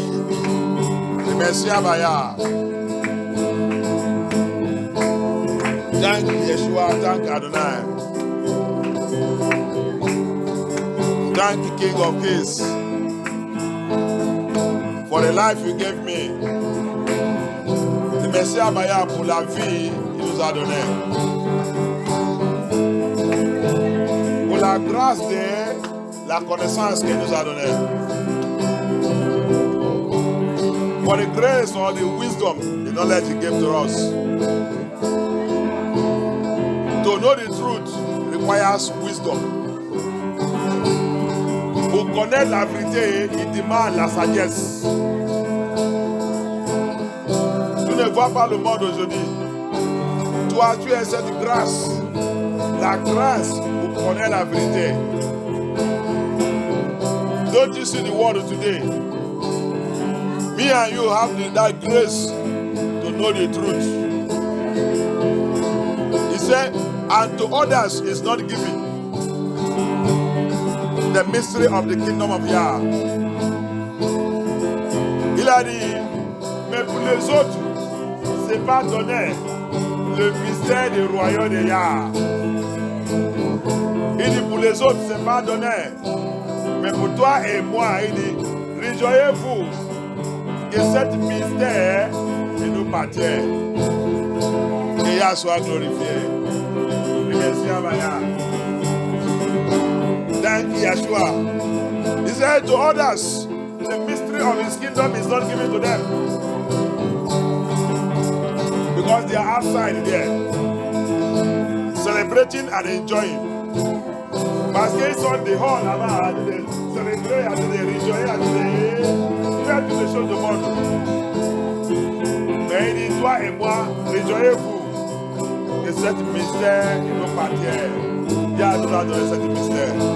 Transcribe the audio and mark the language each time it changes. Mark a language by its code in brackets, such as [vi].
[en] The Messiah Baya. Thank Yeshua, thank Adonai. Thank you, King of Kings, for the life you gave me. [fr] Le Messie Maya pour la vie qu'il nous a donnée. Pour la grâce de la connaissance qu'il nous a donnée. [en] For the grace or the wisdom, the knowledge he gave to us. To know the truth requires wisdom. [fr] Pour connaître la vérité, il demande la sagesse. Tu ne vois pas le monde aujourd'hui. Toi, tu es cette grâce. La grâce pour connaître la vérité. [en] Don't you see the world today? Me and you have that grace to know the truth. He said, and to others is not given the mystery of the kingdom of Yah. [fr] Il a dit, mais pour les autres, c'est pas donné le mystère du royaume de Yah. Il dit, pour les autres, c'est pas donné. Mais pour toi et moi, il dit, réjouissez-vous que cet mystère nous appartient. Que Yah soit glorifié. Merci à Maya. [en] Thank you, Yeshua. He said to others, the mystery of his kingdom is not given to them. Because they are outside there, celebrating and enjoying. [fr] Parce qu'ils sont dehors là-bas, de célébrer, de réjouir, de faire toutes les choses du monde. Mais il dit, toi et moi, réjouissez-vous que cette mystère nous appartient. Il y a nous a donné cette mystère.